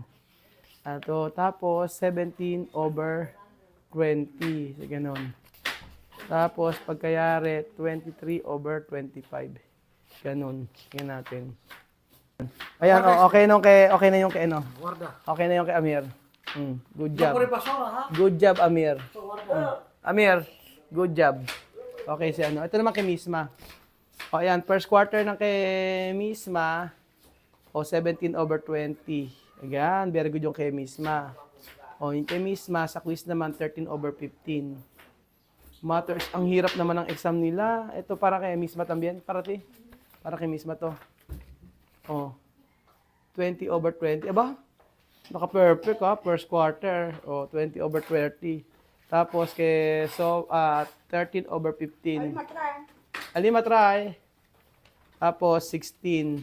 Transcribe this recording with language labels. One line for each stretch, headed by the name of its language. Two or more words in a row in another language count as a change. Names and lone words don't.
Filipino: Tapos, 17/20. So, ganun. Tapos, pagkayari, 23/25. Ganun. Yan natin. Ayan, okay na yung kay ano.
English: Okay na yung kay Amir. Good job. Good job, Amir. Amir, good job.
Filipino: Okay, si ano. Ito naman kay Misma. Ayan, first quarter ng kay Misma. 17/20. Ayan,
English: very good
Filipino: yung kay Misma. Yung kay Misma, sa quiz naman, 13/15. Matters, ang hirap naman ng exam nila. Ito para kay Misma también. Para kay Misma to. 20/20. Aba, naka-perfect ha,
English: first quarter.
Filipino: 20/30. Tapos kay 13/15. Alima try. Tapos 16.